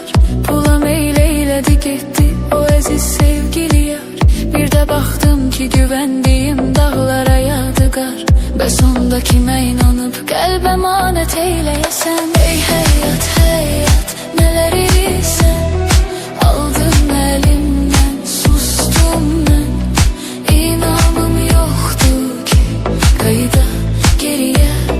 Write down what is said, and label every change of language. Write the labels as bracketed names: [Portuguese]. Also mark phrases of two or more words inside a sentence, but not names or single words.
[Turkish] Pula meyleyledi gitti o aziz sevgili yar. Bir de baktım ki güvendiğim dağlara yadigar. [Azerbaijani] Bəs onda kimə inanıp qəlbə emanet eyləyəsən. Ey həyat həyat nələr edirsən, aldın əlimdən sustum mən. İnanım yoxdur ki qayıda geriyə.